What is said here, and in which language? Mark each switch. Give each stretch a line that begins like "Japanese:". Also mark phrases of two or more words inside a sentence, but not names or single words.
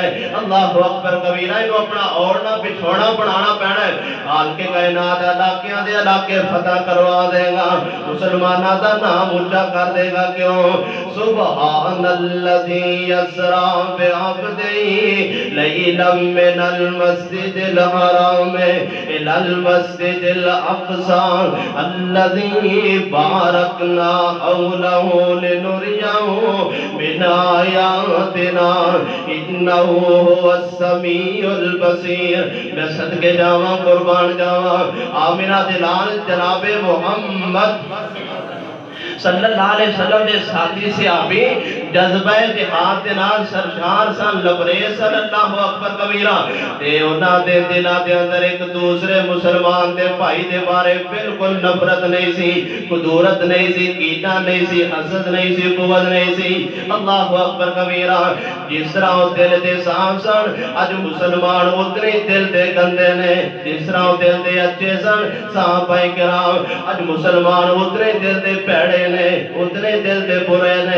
Arabic: اللہ اکبر کبیرہ،
Punjabi: اینو اپنا اوڑنا بچھوڑا بنانا پینا ہے، حال کے کائنات علاقیاں دے علاقے فتح کروا دے گا، مسلمانہ دا نام اونچا کر دے گا۔
Arabic: کیوں؟ سبحان الذی اسریٰ بعبدہ لیلا من المسجد الحرام الی المسجد الاقصی الذی بارکنا حولہ لنریہ من آیاتنا انہ هو السمیع البصیر۔
Punjabi: میں صدقے جاواں، قربان جاواں، آمنہ دلال جناب محمد
Arabic: صلی اللہ علیہ وسلم
Punjabi: دے ساتھی صحابی جذبہ جہاد دے نال سرشار سن، لبریز
Arabic: صلی اللہ اکبر کبیرہ،
Punjabi: تے انہاں دے دلاں دے اندر ایک دوسرے مسلمان دے بھائی دے بارے بالکل نفرت نہیں سی، قدورت نہیں سی، کینہ نہیں سی، حسد نہیں سی، قوت نہیں سی۔
Arabic: اللہ اکبر کبیرہ،
Punjabi: جس طرح وہ دل دے صاف سن، اج مسلمان اتنے دل دے گندے نے، جس طرح وہ دل دے اچھے سن صحابہ کرام، اج مسلمان اتنے دل دے پیڑے نے، اتنے دل دے برے نے۔